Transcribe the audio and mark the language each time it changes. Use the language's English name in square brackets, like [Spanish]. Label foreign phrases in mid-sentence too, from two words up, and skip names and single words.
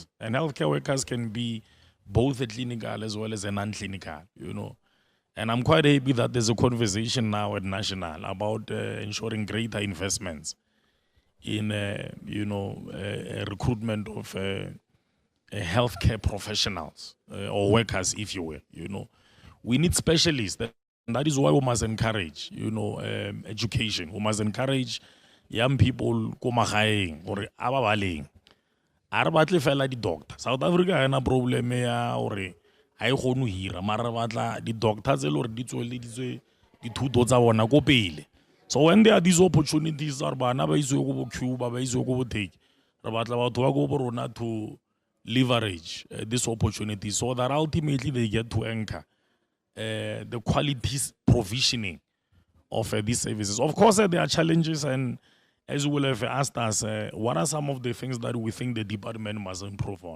[English] And healthcare workers can be both clinical as well as non-clinical, And I'm quite happy that there's a conversation now at national about ensuring greater investments in, recruitment of healthcare professionals or workers, if you will. We need specialists. That is why we must encourage, education. We must encourage young people [Southern Sotho] ko magaeng gore a ba baleng. A re batle fela di doctor. South Africa ha ena problem ya gore ha e gone ho hira, mara batla di doctors e le gore di tsweleditswe dithuto tsa bona ko pele. [English] So when there are these opportunities, [Southern Sotho] are bana ba iswe go bo Cuba, ba iswe go bo take, re batla batho ba go bo rona [English] to leverage this opportunity so that ultimately they get to anchor the quality provisioning of these services. Of course, there are challenges, and as you will have asked us, what are some of the things that we think the department must improve on?